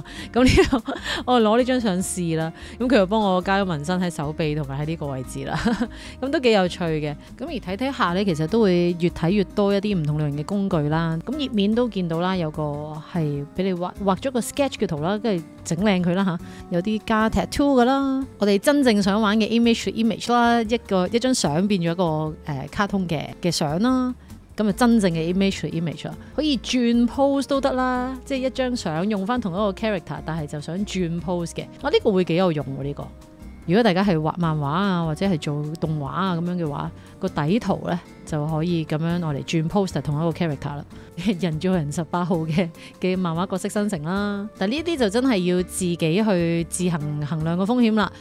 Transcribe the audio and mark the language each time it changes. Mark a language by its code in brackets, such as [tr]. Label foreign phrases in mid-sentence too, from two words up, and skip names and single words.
[yue] 咁呢個我攞呢張相試啦，咁佢又幫我加咗紋身喺手臂同埋喺呢個位置啦。咁都幾有趣嘅。咁而睇睇下咧，其實都會越睇越多一啲唔同類型嘅工具啦。咁頁面都見到啦，有個係俾你畫咗個 sketch 嘅圖啦，跟住整靚佢啦嚇，有啲加 tattoo 噶啦。我哋真正想玩嘅 [en] image to image [yue] 啦，一張相變咗一個卡通嘅相啦，咁啊真正嘅 [en] image to image [yue] 啦，可以轉 pose 都得啦，即係一張相用翻同一個 character，但係就想轉 pose 嘅，呢個會幾有用喎呢個。如果大家係畫漫畫啊，或者係做動畫啊咁樣嘅話，個底圖咧就可以咁樣我嚟轉 poster 同一個 character 啦。人造人18號嘅漫畫角色生成啦，但呢啲就真係要自己去自行衡量個風險啦。